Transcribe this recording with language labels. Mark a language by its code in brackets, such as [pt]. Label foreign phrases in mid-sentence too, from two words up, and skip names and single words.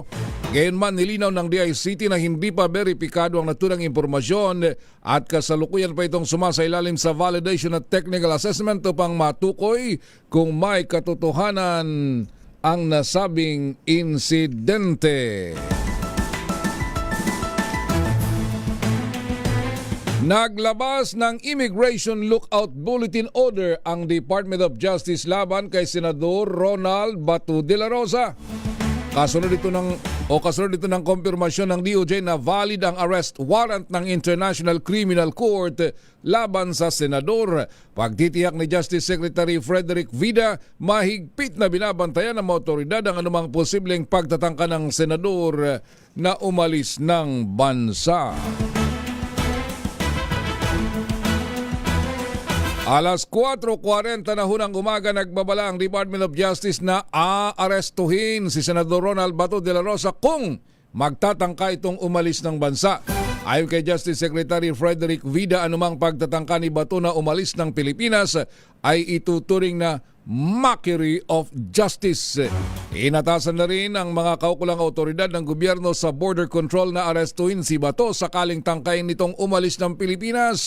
[tl] Gayunman, nilinaw ng DICT na hindi pa beripikado ang naturang impormasyon at kasalukuyan pa itong sumasailalim sa validation at [en] technical assessment [tl] upang matukoy kung may katotohanan ang nasabing insidente. Naglabas ng Immigration Lookout Bulletin Order ang Department of Justice laban kay Senador Ronald Bato de la Rosa. Kasunod dito ng kumpirmasyon ng DOJ na valid ang [en] arrest warrant [tl] ng International Criminal Court laban sa senador. Pagtitiyak ni Justice Secretary Frederick Vida, mahigpit na binabantayan ng mga otoridad ang anumang posibleng pagtatangka ng senador na umalis ng bansa. Alas 4:40 na hunang umaga, nagbabala ang Department of Justice na aarestuhin si Senador Ronald Bato de la Rosa kung magtatangka itong umalis ng bansa. Ayon kay Justice Secretary Frederick Vida, anumang pagtatangka ni Bato na umalis ng Pilipinas ay ituturing na [en] mockery of justice. [tl] Inatasan na rin ang mga kaukulang otoridad ng gobyerno sa [en] border control [tl] na arestuhin si Bato sakaling tangkayin nitong umalis ng Pilipinas.